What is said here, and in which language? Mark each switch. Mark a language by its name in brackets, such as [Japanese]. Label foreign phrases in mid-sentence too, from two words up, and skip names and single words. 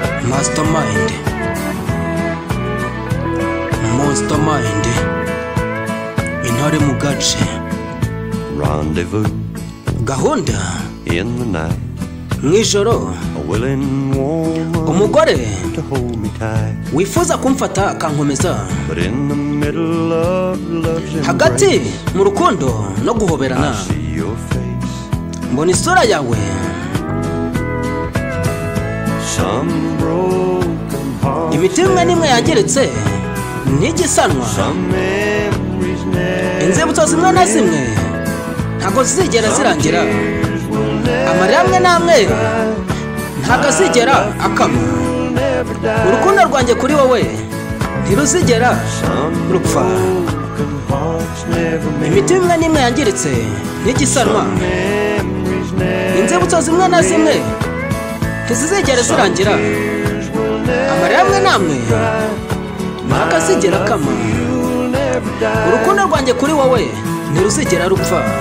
[English] Mastermind. [Kinyarwanda] Mastermind. Intare mu gace. Rendezvous Gahunda. [English] in the night. [Kinyarwanda] Mu ijoro. [English] A willing woman Umugore to hold me tight. [Kinyarwanda] wifuza kumfata akankomeza. [English] But in the middle of love's Hagati embrace, [Kinyarwanda] mu rukundo no guhoberana. [English] I see your face. [Kinyarwanda] Mbona isura yawe. [English] Some broken hearts [Kinyarwanda] Imitima imwe n'imwe yangiritse ntigisanwa. [English] Some memories never [Kinyarwanda] Inzibutso zimwe na zimwe ntabwo zizigera Some zirangira. [English] tears will never [Kinyarwanda] Amarira amwe n'amwe [English] dry. [Kinyarwanda] ntabwo azigera [English] My love for akama. you never die. [Kinyarwanda] Urukundo rwanjye kuri wowe ntiruzigera Some rupfa. [English] broken hearts never mend. [Kinyarwanda] Imitima imwe n'imwe yangiritse ntigisanwa. [English] Some memories never [Kinyarwanda] Inzibutso zimwe na zimwe mend. ntizizigera Some zirangira. [English] tears will never [Kinyarwanda] Amarira amwe n'amwe dry. ntabwo azigera akama. [English] My love for you never die. [Kinyarwanda] Urukundo rwanjye kuri wowe ntiruzigera rupfa.